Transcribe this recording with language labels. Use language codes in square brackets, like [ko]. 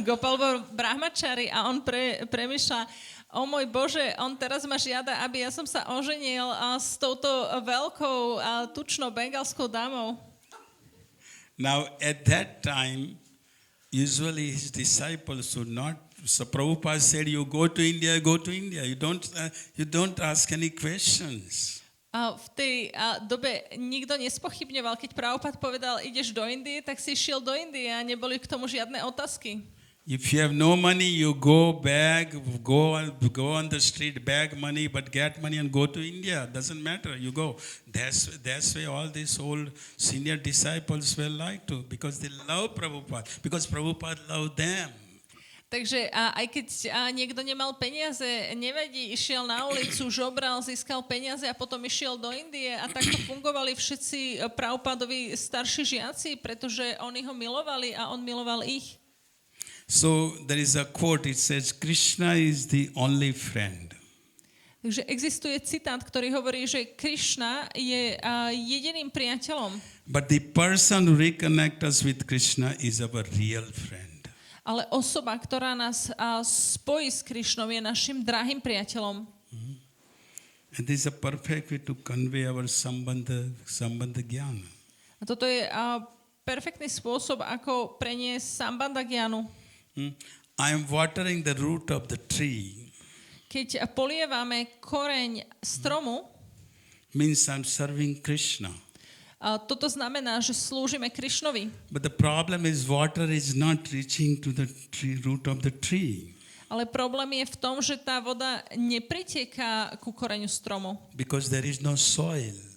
[sk] Gopal bol brahmachari a on premýšľa, o môj Bože, on teraz ma žiada, aby ja som sa oženil s touto veľkou tučnou bengalskou dámou. [en] Now, at that time, usually his disciples would not. So Prabhupada said, you go to India, go to India. You don't ask any questions. [sk] A v tej dobe nikto nespochybňoval, keď Prabhupada povedal, ideš do Indie, tak si išiel do Indie a neboli k tomu žiadne otázky. [en] If you have no money, you go on the street, beg money, but get money and go to India. Doesn't matter. You go. That's why all these old senior disciples were like to, because they love Prabhupada, because Prabhupada loved them. [sk] Takže aj keď niekto nemal peniaze, nevadí, išiel na ulicu, žobral, získal peniaze a potom išiel do Indie a takto fungovali všetci Prabhupádovi starší žiaci, pretože oni ho milovali a on miloval ich. [en] So there is a quote, it says, Krishna is the only friend. [sk] Takže existuje citát, ktorý hovorí, že Krishna je jediným priateľom. [en] But the person who reconnects us with Krishna is our real friend. [sk] Ale osoba, ktorá nás spojí s Krishnou, je našim drahým priateľom. [en] And this is a perfect way to convey our sambandha jnana. [sk] A toto je perfektný spôsob, ako preniesť sambandha jnanu. [en] I am watering the root of the tree. [sk] Keď polievame koreň stromu, [en] means I'm serving Krishna. [sk] Toto znamená, že slúžime Krishnovi. [en] But the problem is water is not reaching to the root of the tree. [sk] Ale problém je v tom, že tá voda nepriteká ku koreňu stromu. [en] Because there is no soil.